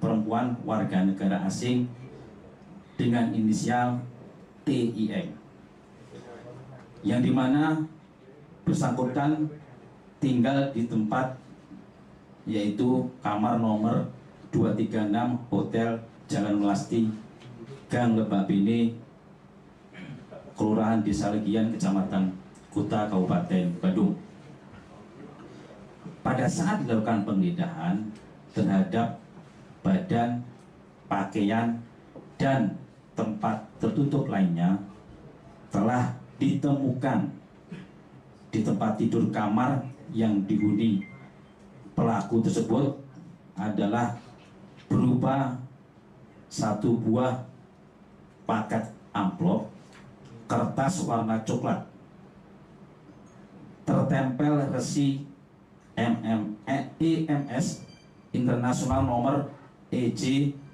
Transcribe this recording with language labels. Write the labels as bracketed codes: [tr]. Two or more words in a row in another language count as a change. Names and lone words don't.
[id] perempuan warga negara asing dengan inisial TIM, yang dimana bersangkutan tinggal di tempat yaitu kamar nomor 236 Hotel Jalan Melasti, Gang Lebak Bene, Kelurahan Desa Legian, Kecamatan Kuta, Kabupaten Badung. Pada saat dilakukan penggeledahan terhadap badan, pakaian, dan tempat tertutup lainnya, telah ditemukan di tempat tidur kamar yang dihuni pelaku tersebut adalah berupa satu buah paket amplop kertas warna coklat tertempel resi EMS Internasional nomor EJ